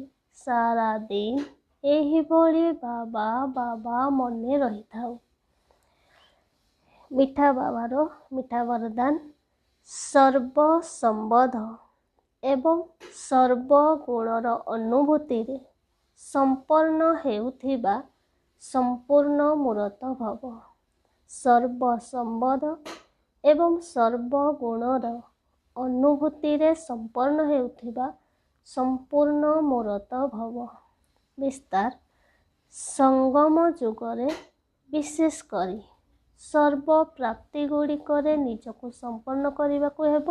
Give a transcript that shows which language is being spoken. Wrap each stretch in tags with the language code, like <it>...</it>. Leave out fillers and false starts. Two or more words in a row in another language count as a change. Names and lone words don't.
<or>ସାରା ଦିନ ଏହି ଭଳି ବାବା ବାବା ମନେ ରହି ଥାଅ। ମିଠା ବାବାର ମିଠା ବରଦାନ, ସର୍ବ ସମ୍ବନ୍ଧ ଏବଂ ସର୍ବଗୁଣର ଅନୁଭୂତିରେ ସମ୍ପନ୍ନ ହେଉଥିବା ସମ୍ପୂର୍ଣ୍ଣ ମୂର୍ତ୍ତ ଭବ। ସର୍ବ ସମ୍ବନ୍ଧ ଏବଂ ସର୍ବଗୁଣର ଅନୁଭୂତିରେ ସମ୍ପନ୍ନ ହେଉଥିବା ସମ୍ପୂର୍ଣ୍ଣ ମୂର୍ତ୍ତ ଭବ। ବିସ୍ତାର, ସଙ୍ଗମ ଯୁଗରେ ବିଶେଷ କରି ସର୍ବ ପ୍ରାପ୍ତି ଗୁଡ଼ିକ ନିଜକୁ ସମ୍ପନ୍ନ କରନେ କୁ ହେବ।</or>